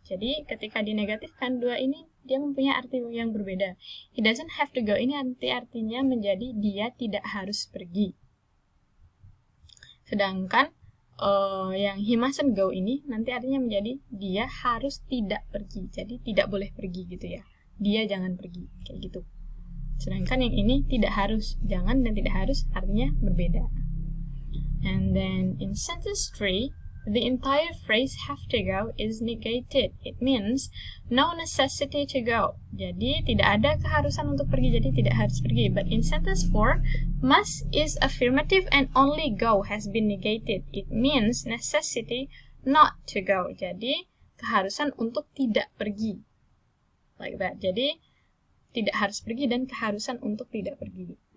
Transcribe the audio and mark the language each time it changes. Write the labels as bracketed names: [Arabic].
[Indonesian] Jadi ketika dinegatifkan dua ini dia mempunyai arti yang berbeda. [English] He doesn't have to go [Indonesian] ini artinya menjadi dia tidak harus pergi. Sedangkan yang [English] he mustn't go [Indonesian] ini nanti artinya menjadi dia harus tidak pergi. Jadi tidak boleh pergi gitu ya. Dia jangan pergi kayak gitu. Sedangkan yang ini tidak harus, jangan dan tidak harus artinya berbeda. [English] And then in sentence 3, the entire phrase have to go is negated. It means no necessity to go. [Indonesian] Jadi tidak ada keharusan untuk pergi, jadi tidak harus pergi. [English] But in sentence 4, must is affirmative and only go has been negated. It means necessity not to go. [Indonesian] Jadi keharusan untuk tidak pergi. [English] Like that. [Indonesian] Jadi tidak harus pergi dan keharusan untuk tidak pergi.